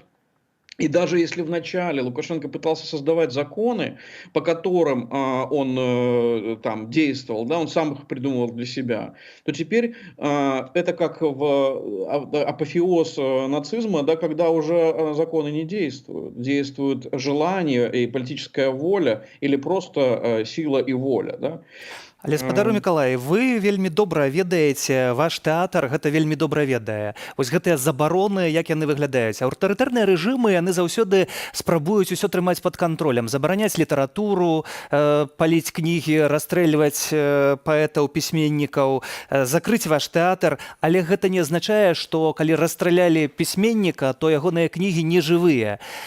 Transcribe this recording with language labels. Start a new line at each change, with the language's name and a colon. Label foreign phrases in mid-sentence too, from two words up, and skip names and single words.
Russian: И даже если вначале Лукашенко пытался создавать законы, по которым он там действовал, да, он сам их придумывал для себя, то теперь это как апофеоз нацизма, да, когда уже законы не действуют. Действует желание и политическая воля или просто сила и воля. Да.
Belarusian: Але спадару Мікалай, вы вельмі добра ведаеце, ваш тэатр гэта вельмі добра ведае. Вось гэтыя забароны, як яны выглядаюць. Аўтарытарныя рэжымы, яны заўсёды спрабуюць усё трымаць пад кантролем, забараняць літаратуру, паліць кнігі, расстрэльваць паэтаў, пісьменнікаў, закрыць ваш тэатр, але гэта не азначае, што калі расстралялі пісьменніка, то ягоныя кнігі не жывыя.